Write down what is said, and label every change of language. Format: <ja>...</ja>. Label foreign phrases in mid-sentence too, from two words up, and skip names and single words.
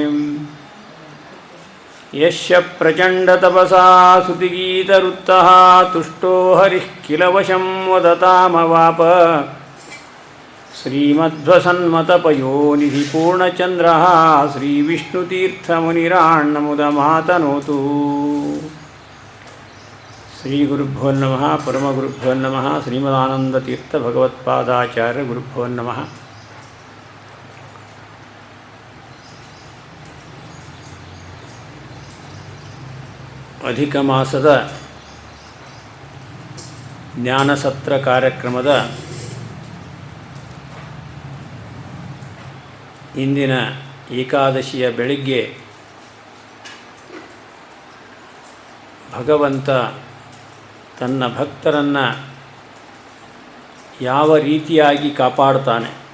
<sa>ಯಸ್ಯ ಪ್ರಚಂಡತಪಸಾ ಸ್ತುತಿಗೀತರುತ್ತಃ ತುಷ್ಟೋ ಹರಿಃ ಕಿಲ ವಶಂ ವದತಾಮವಾಪ. ಶ್ರೀಮಧ್ವಸನ್ಮತಪಯೋನಿಧಿ ಪೂರ್ಣಚಂದ್ರಃ ಶ್ರೀವಿಷ್ಣುತೀರ್ಥಮುನಿರಾಣ್ಣಮುದಮಾತನೋತು. ಶ್ರೀಗುರುಭ್ಯೋ ನಮಃ. ಪರಮಗುರುಭ್ಯೋ ನಮಃ. ಶ್ರೀಮದಾನಂದತೀರ್ಥ ಭಗವತ್ಪಾದಾಚಾರ್ಯ ಗುರುಭ್ಯೋ ನಮಃ.</sa> <kn>ಅಧಿಕ ಮಾಸದ ಜ್ಞಾನಸತ್ರ ಕಾರ್ಯಕ್ರಮದ ಇಂದಿನ ಏಕಾದಶಿಯ ಬೆಳಿಗ್ಗೆ ಭಗವಂತ ತನ್ನ ಭಕ್ತರನ್ನು ಯಾವ ರೀತಿಯಾಗಿ ಕಾಪಾಡ್ತಾನೆ,</kn>